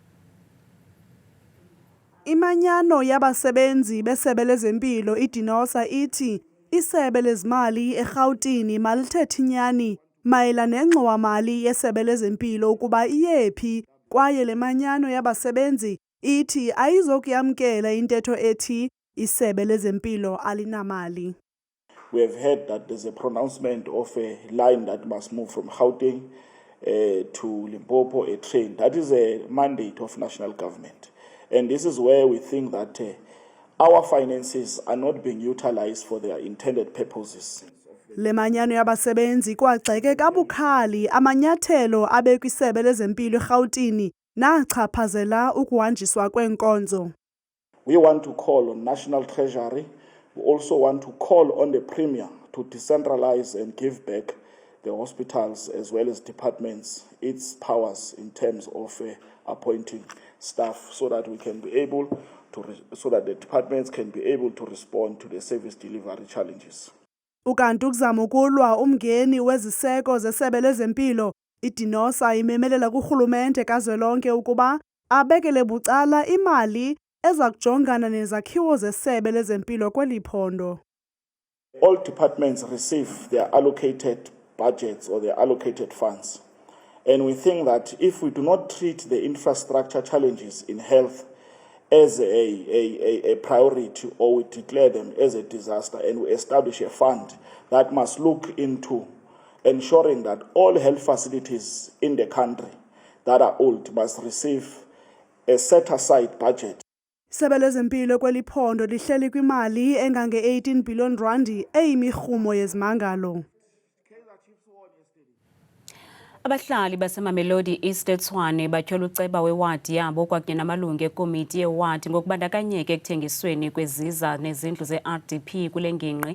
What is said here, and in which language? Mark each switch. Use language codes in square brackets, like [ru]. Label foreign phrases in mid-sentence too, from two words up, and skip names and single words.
[xh] Imanyano yabasebenzi besebe lezempilo iDinosa ithi isebe lezimali eGauteng malithethe inyani mayela nengxowa-mali yesebe lezempilo ukuba iyephi kwaye le manyano yabasebenzi ithi ayizokuyamkela intetho ethi isebe lezempilo alinamali. [en] We have heard that there's a pronouncement of a line that must move from Gauteng to Limpopo, a train. That is a mandate of national government. And this is where we think that our finances are not being utilized for their intended purposes. [xh] Le manyano yabasebenzi kwagxeke kabukhali amanyathelo abekwisebe lezempilo eGauteng nachaphazela ukuhanjiswa kwenkonzo. [en] We want to call on National Treasury. We also want to call on the Premier to decentralize and give back the hospitals as well as departments its powers in terms of appointing staff, so that we can be able to, so that the departments can be able to respond to the service delivery challenges. [xh] Ukanti ukuzama ukulwa umngeni weziseko zesebe lezempilo, iDinosa imemelela kurhulumente kazwelonke ukuba abekele bucala imali eza kujongana nezakhiwo zesebe lezempilo kweli phondo. [en] All departments receive their allocated budgets or their allocated funds. And we think that if we do not treat the infrastructure challenges in health as a priority, or we declare them as a disaster, and we establish a fund that must look into ensuring that all health facilities in the country that are old must receive a set-aside budget. [xh] Isebe lezempilo kweli phondo lihleli kwimali engange 18 billion rand eyimirhumo yezimangalo. Abahlali basemamelodi East eTshwane batyhola uceba wewadi yabo kwakunye namalungu ekomiti yewadi ngokubandakanyeka ekuthengisweni kweziza nezindlu ze-RDP kule ngingqi.